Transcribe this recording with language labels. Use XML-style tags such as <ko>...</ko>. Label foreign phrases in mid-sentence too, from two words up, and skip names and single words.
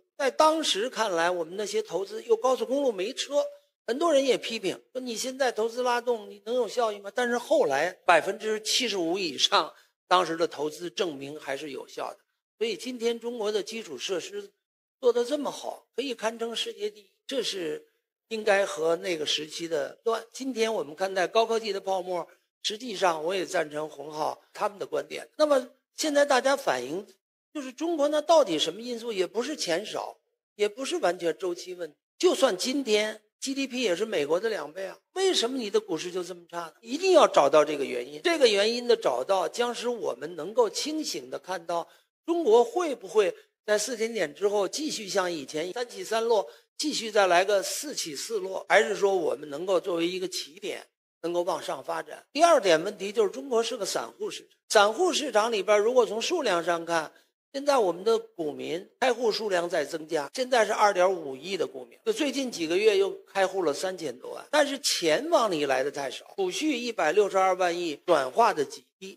<zh>在當時看來，我們那些投資，又高速公路沒車，很多人也批評說你現在投資拉動，你能有效益嗎？但是後來75%以上當時的投資證明還是有效的。所以今天中國的基礎設施做得這麼好，可以堪稱世界第一，這是應該和那個時期的斷。今天我們看待高科技的泡沫，實際上我也贊成洪浩他們的觀點。那麼現在大家反映就是中國呢，到底什麼因素？也不是錢少，也不是完全周期問題。就算今天 GDP 也是美國的2倍啊，为什麼你的股市就這麼差呢？一定要找到這個原因。這個原因的找到，將使我們能夠清醒地看到中國會不會在4000點之後繼續像以前3起3落，繼續再來個4起4落，還是說我們能夠作為一個起點，能夠往上發展？第二點問題就是中國是個散戶市場，散戶市場裡邊，如果從數量上看，現在我們的股民開戶數量在增加，現在是2.5億的股民，就最近幾個月又開戶了3000多萬，但是錢往裡來的太少，儲蓄162萬億，轉化的極低。</zh>